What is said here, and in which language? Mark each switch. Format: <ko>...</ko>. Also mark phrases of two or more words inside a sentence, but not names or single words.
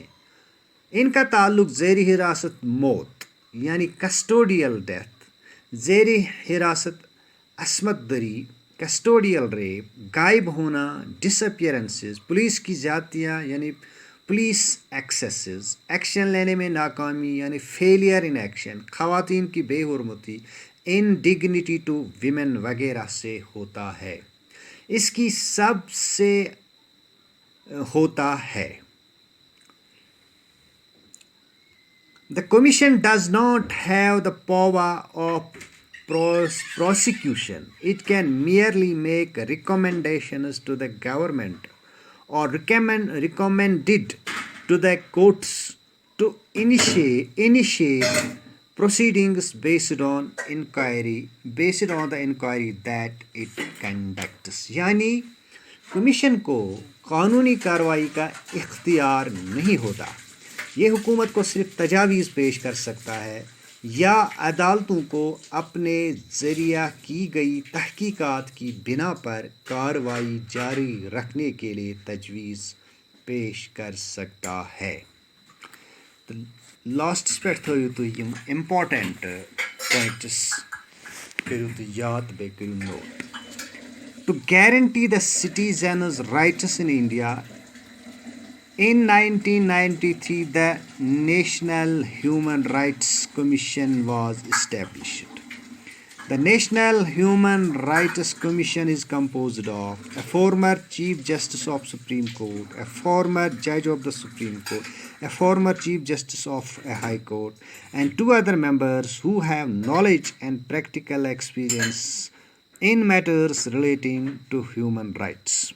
<ur>ان کا تعلق زیرِ حراست موت یعنی</ur> <en>custodial death,</en> <ur>زیرِ حراست عصمت دری,</ur> <en>custodial rape,</en> <ur>غائب ہونا، ڈس اپیئرینسز، پولیس کی زیادتیاں یعنی</ur> <en>police excesses,</en> <ur>ایکشن لینے میں ناکامی یعنی</ur> <en>failure in action,</en> <ur>خواتین کی بےحرمتی,</ur> <en>indignity to women</en> <ur>وغیرہ سے ہوتا ہے. اس کی سب سے ہوتا ہے.</ur> <en>The Commission does not have the power of prosecution. It can merely make recommendations to the government or recommended to the courts to initiate proceedings based on the inquiry that it conducts.</en> <ur>یعنی کمیشن کو قانونی کارروائی کا اختیار نہیں ہوتا یہ حکومت کو صرف تجاویز پیش کر سکتا ہے یا عدالتوں کو اپنے ذریعہ کی گئی تحقیقات کی بنا پر کارروائی جاری رکھنے کے لیے تجویز پیش کر سکتا ہے.</ur> <ks>तो लास्टस पे थो तुम यम</ks> <en>important points</en> <ks>करू तो याद बे करू नोट।</ks> <en>To guarantee the citizens' rights in India, in 1993 the National Human Rights Commission was established. The National Human Rights Commission is composed of a former Chief Justice of Supreme Court, a former Judge of the Supreme Court, a former Chief Justice of a High Court, and 2 other members who have knowledge and practical experience in matters relating to human rights.</en>